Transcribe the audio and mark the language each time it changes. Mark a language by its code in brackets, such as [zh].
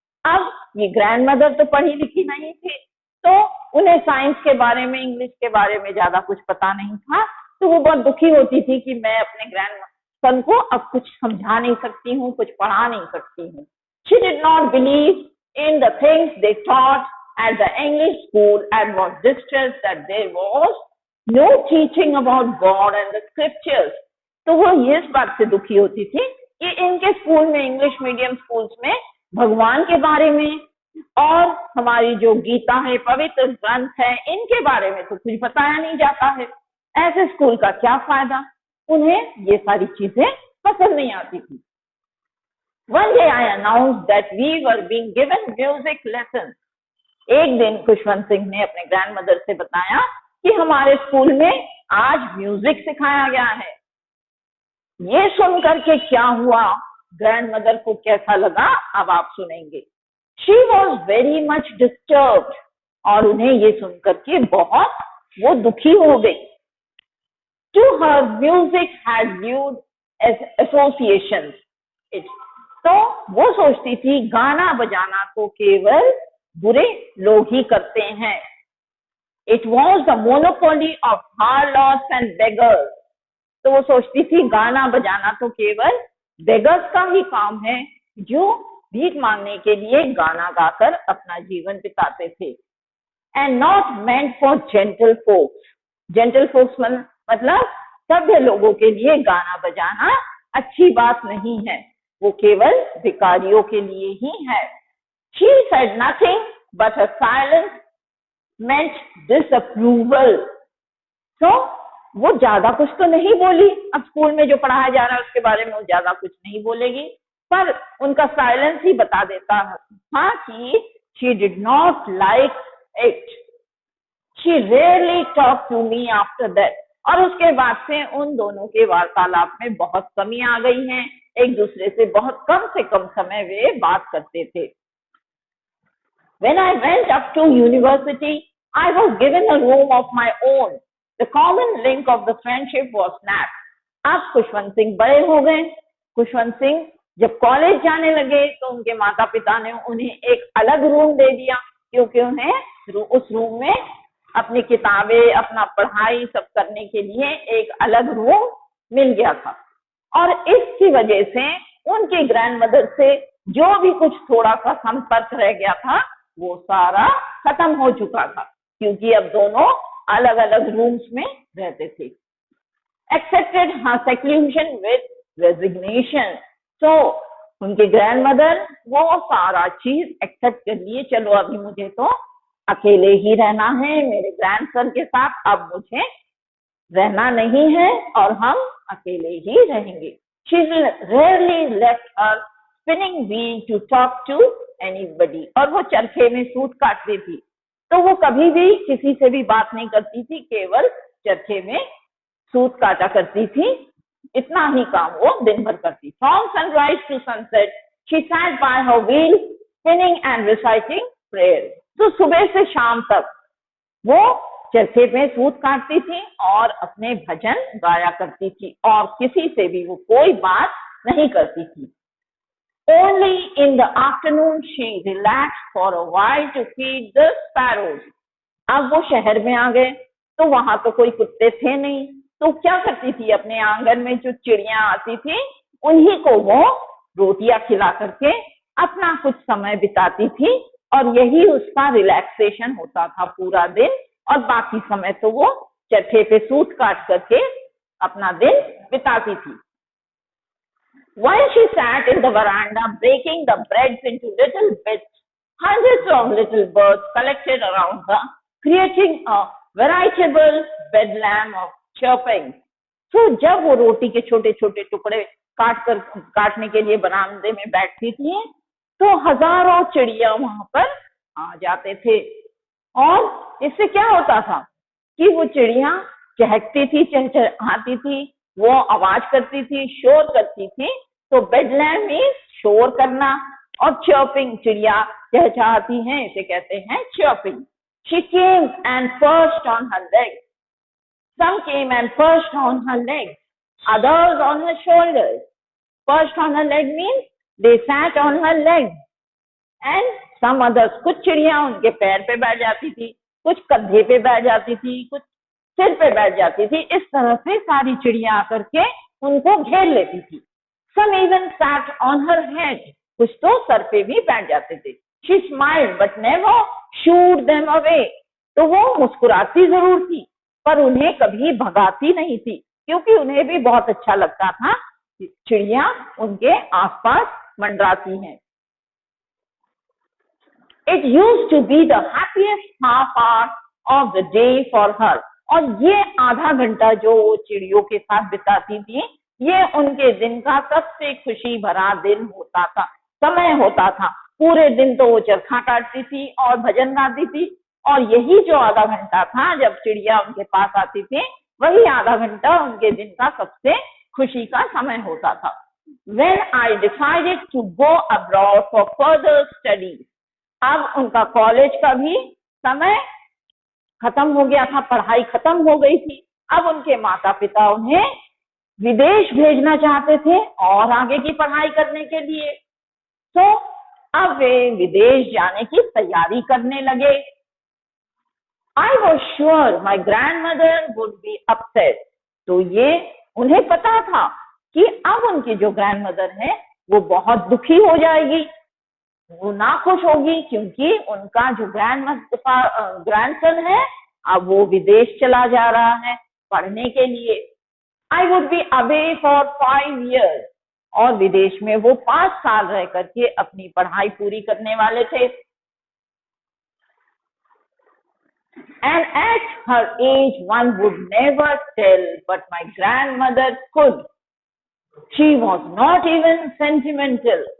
[hi] अब ये ग्रैंडमदर तो पढ़ी लिखी नहीं थी तो उन्हें साइंस के बारे में, इंग्लिश के बारे में ज्यादा कुछ पता नहीं था. तो वो बहुत दुखी होती थी कि मैं अपने ग्रैंडसन को अब कुछ समझा नहीं सकती हूँ, कुछ पढ़ा नहीं सकती हूँ. [en] She did not believe in the things they taught at the English school and was distressed that there was no teaching about God and the scriptures. [hi] तो वो ये इस बात से दुखी होती थी कि इनके स्कूल में, इंग्लिश मीडियम स्कूल्स में भगवान के बारे में और हमारी जो गीता है, पवित्र ग्रंथ है, इनके बारे में तो कुछ बताया नहीं जाता है. ऐसे स्कूल का क्या फायदा. उन्हें ये सारी चीजें पसंद नहीं आती थी. [en] One day I announced that we were being given music lessons. [hi] एक दिन खुशवंत सिंह ने अपने ग्रैंडमदर से बताया कि हमारे स्कूल में आज म्यूजिक सिखाया गया है. ये सुन करके क्या हुआ, ग्रैंडमदर को कैसा लगा, अब आप सुनेंगे. [en] She was very much disturbed. [hi] और उन्हें ये सुन करके बहुत वो दुखी हो गई. [en] To her, music had viewed as associations. [hi] तो वो सोचती थी गाना बजाना तो केवल बुरे लोग ही करते हैं. [en] It was the monopoly of harlots and beggars. [hi] तो वो सोचती थी गाना बजाना तो केवल बेगर्स का ही काम है जो भीख मांगने के लिए गाना गाकर अपना जीवन बिताते थे. [en] And not meant for gentle folks. Gentle folks [hi] मतलब सभ्य लोगों के लिए गाना बजाना अच्छी बात नहीं है, वो केवल भिखारियों के लिए ही है. [en] She said nothing but her silence meant disapproval. [hi] So वो ज्यादा कुछ तो नहीं बोली. अब स्कूल में जो पढ़ाया जा रहा है उसके बारे में वो ज्यादा कुछ नहीं बोलेगी, पर उनका साइलेंस ही बता देता था कि [en] she did not like it. She rarely talked to me after that. [hi] और उसके बाद से उन दोनों के वार्तालाप में बहुत कमी आ गई है. एक दूसरे से कम समय वे बात करते थे. [en] When I went up to university, I was given a room of my own. The common link of the friendship was snapped. [hi] अब खुशवंत सिंह बड़े हो गए। खुशवंत सिंह जब कॉलेज जाने लगे तो उनके माता पिता ने उन्हें एक अलग रूम दे दिया, क्योंकि उन्हें उस रूम में अपनी किताबें, अपना पढ़ाई सब करने के लिए एक अलग रूम मिल गया था। और इसकी वजह से उनकी ग्रैंडमदर से जो भी कुछ थोड़ा सा संपर्क रह गया था वो सारा खत्म हो चुका था, क्योंकि अब दोनों अलग अलग रूम्स में रहते थे। [en] Accepted her seclusion with resignation. [hi] So उनके ग्रैंडमदर वो सारा चीज एक्सेप्ट कर लिए, चलो अभी मुझे तो अकेले ही रहना है मेरे ग्रैंडसन के साथ, अब मुझे रहना नहीं है और हम अकेले ही रहेंगे। [en] She rarely left her spinning wheel to talk to anybody. [hi] और वो चरखे में सूत काटती थी तो वो कभी भी किसी से भी बात नहीं करती थी, केवल चरखे में सूत काटा करती थी, इतना ही काम वो दिन भर करती। [en] From sunrise to sunset, she sat by her wheel, spinning and reciting prayers. [hi] तो सुबह से शाम तक वो चरखे में सूत काटती थी और अपने भजन गाया करती थी और किसी से भी वो कोई बात नहीं करती थी। [en] Only in the afternoon she relaxed for a while to feed the sparrows. [hi] अब वो शहर में आ गए तो वहां तो कोई कुत्ते थे नहीं, तो क्या करती थी, अपने आंगन में जो चिड़िया आती थी उन्हीं को वो रोटियां खिला करके अपना कुछ समय बिताती थी और यही उसका रिलैक्सेशन होता था पूरा दिन, और बाकी समय तो वो चरखे पे सूत काट करके अपना दिन बिताती थी। [en] While she sat in the veranda breaking the breads into little bits, hundreds of little birds collected around her, creating a veritable bedlam of chirping. [hi] तो जब वो रोटी के छोटे छोटे टुकड़े काटने के लिए बरामदे में बैठती थी तो हजारों चिड़िया वहां पर आ जाते थे, और इससे क्या होता था कि वो चिड़िया चहकती थी, चहचहाती थी, वो आवाज करती थी, शोर करती थी। तो बेडलैम मीन्स शोर करना, और चर्पिंग चिड़िया चहचहाती हैं, इसे कहते हैं chirping. [en] She came and perched on her legs. Some came and perched on her legs, others on her shoulders. Perched on her leg means they sat on her legs. And some others, [hi] कुछ चिड़िया उनके पैर पे बैठ जाती थी, कुछ कंधे पे बैठ जाती थी, कुछ सिर पे बैठ जाती थी। इस तरह से सारी चिड़िया आकर के उनको घेर लेती थी। [en] Some even sat on her head. [hi] कुछ तो सर पे भी बैठ जाते थे। [en] She smiled but never shooed them away. [hi] तो वो मुस्कुराती जरूर थी पर उन्हें कभी भगाती नहीं थी, क्योंकि उन्हें भी बहुत अच्छा लगता था चिड़िया उनके आसपास मंडराती हैं। [en] It used to be the happiest half hour of the day for her. [hi] और ये आधा घंटा जो वो चिड़ियों के साथ बिताती थी, ये उनके दिन का सबसे खुशी भरा दिन होता था, समय होता था। पूरे दिन तो वो चरखा काटती थी और भजन गाती थी, और यही जो आधा घंटा था जब चिड़िया उनके पास आती थी, वही आधा घंटा उनके दिन का सबसे खुशी का समय होता था। [en] When I decided to go abroad for further studies, [hi] अब उनका कॉलेज का भी समय खत्म हो गया था, पढ़ाई खत्म हो गई थी। अब उनके माता पिता उन्हें विदेश भेजना चाहते थे और आगे की पढ़ाई करने के लिए, तो अब वे विदेश जाने की तैयारी करने लगे। [en] I was sure my grandmother would be upset. [hi] तो ये उन्हें पता था कि अब उनकी जो ग्रैंडमदर है वो बहुत दुखी हो जाएगी, वो नाखुश होगी, क्योंकि उनका जो ग्रैंडसन है अब वो विदेश चला जा रहा है पढ़ने के लिए। [en] I would be away for 5 years. [hi] और विदेश में वो 5 साल रह करके अपनी पढ़ाई पूरी करने वाले थे। [en] And at her age one would never tell, but my grandmother could. She was not even sentimental.